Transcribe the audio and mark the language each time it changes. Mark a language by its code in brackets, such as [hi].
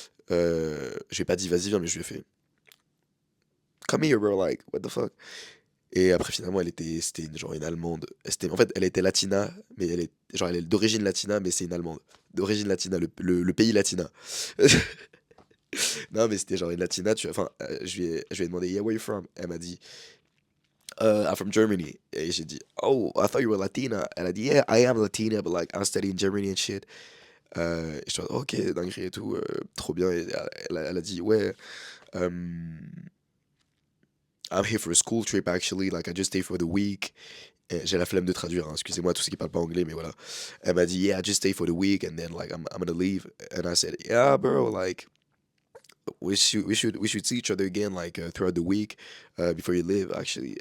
[fr] Je lui ai pas dit, vas-y, viens, mais je lui ai fait, [en] come here, bro, like, what the fuck. [fr] Et après, finalement, c'était genre une Allemande. En fait, elle était latina, mais elle est d'origine latina, mais c'est une Allemande. D'origine latina, le pays latina. Non, mais c'était genre une latina, tu vois. Enfin, je lui ai demandé, [en] yeah, where you from? [fr] Elle m'a dit, [en] I'm from Germany. [fr] Et j'ai dit, [en] oh, I thought you were Latina. [fr] Elle a dit, [en] yeah, I am Latina, but like, I'm studying Germany and shit. [fr] Et je suis en mode: «OK, dinguerie et tout, trop bien» et elle a dit: «Ouais, hem, [en] I'm here for a school trip actually, like I just stay for the week». [fr] Et j'ai la flemme de traduire, hein, excusez-moi tous ceux qui parlent pas anglais, mais voilà. Elle m'a dit: [en] «Yeah, I just stay for the week and then like I'm gonna leave». And I said: «Yeah, bro, like we should see each other again like throughout the week before you leave actually».